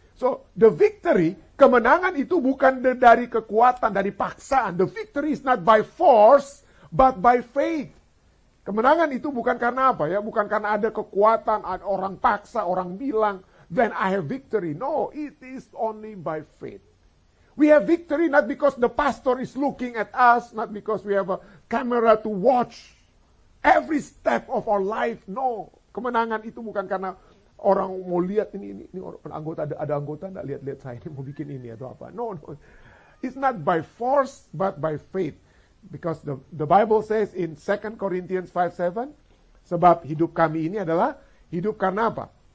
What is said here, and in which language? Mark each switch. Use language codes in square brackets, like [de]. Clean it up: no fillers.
[en] So, the victory, [id] kemenangan itu bukan dari kekuatan, dari paksaan. [en] The victory is not by force, but by faith. [id] Kemenangan itu bukan karena apa ya? Bukan karena ada kekuatan, ada orang paksa, orang bilang, [en] then I have victory. No, it is only by faith. We have victory not because the pastor is looking at us, not because we have a camera to watch every step of our life. No, [id] Kemenangan itu bukan karena orang mau lihat ini anggota ada anggota enggak lihat saya ini mau bikin ini atau apa. [en] No. It's not by force but by faith. Because the Bible says in 2 Corinthians 5:7, [id] sebab hidup kami ini adalah hidup karena apa?